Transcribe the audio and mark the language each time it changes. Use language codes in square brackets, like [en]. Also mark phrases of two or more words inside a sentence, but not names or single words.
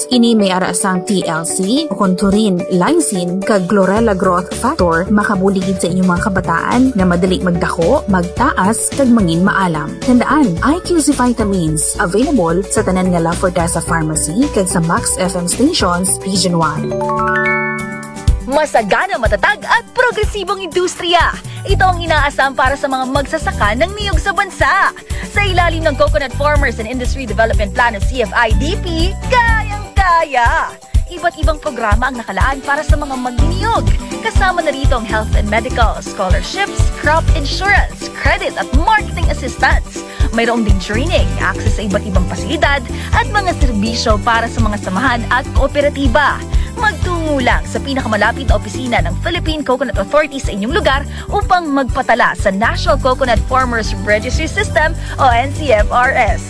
[hil] Ini may ara sang TLC, conturin, lysine, kag chlorella growth factor, makabuligid sa inyong mga kabataan na madali magdako, magtaas, kag mangin maalam. Tandaan, IQZ vitamins, available sa tanan nga La Forteza Pharmacy, kag sa Max FM stations, Region 1. [tl] Masagana, matatag at progresibong industriya. Ito ang inaasam para sa mga magsasaka ng niyog sa bansa. Sa ilalim ng Coconut Farmers and Industry Development Plan o CFIDP, kayang-kaya! Iba't ibang programa ang nakalaan para sa mga magniniyog. Kasama na rito ang [en] health and medical, [tl] scholarships, [en] crop insurance, credit [tl] at [en] marketing assistance. [tl] Mayroong din training, access sa iba't ibang pasilidad at mga serbisyo para sa mga samahan at kooperatiba. Magtungo lang sa pinakamalapit na opisina ng Philippine Coconut Authority sa inyong lugar upang magpatala sa National Coconut Farmers Registry System o NCFRS.